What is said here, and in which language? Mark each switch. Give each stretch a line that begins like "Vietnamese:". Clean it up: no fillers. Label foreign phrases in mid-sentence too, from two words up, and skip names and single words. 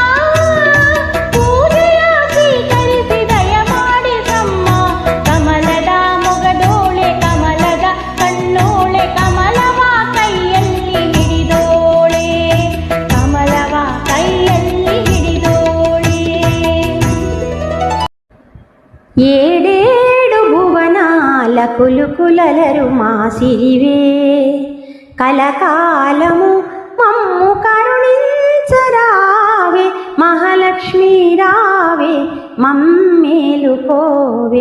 Kannada: ಪೂಜೆಯ ಸ್ವೀಕರಿಸಿ ದಯ ಮಾಡಿಸಮ್ಮ. ಕಮಲದ ಮೊಗದೋಳೆ ಕಮಲದ ಕಣ್ಣೋಳೆ ಕಮಲವ ಕೈಯಲ್ಲಿ ಹಿಡಿದೋಳೆ. ಕಮಲವ ಕೈಯಲ್ಲಿ ಹಿಡಿದೋಳೆ.
Telugu: ఏడేడు భువనాల కులుకులలరు మాసిరివే. కలకాలము మమ్ము కరుణించరావే. మహాలక్ష్మీ రావే మమ్మేలుకోవే.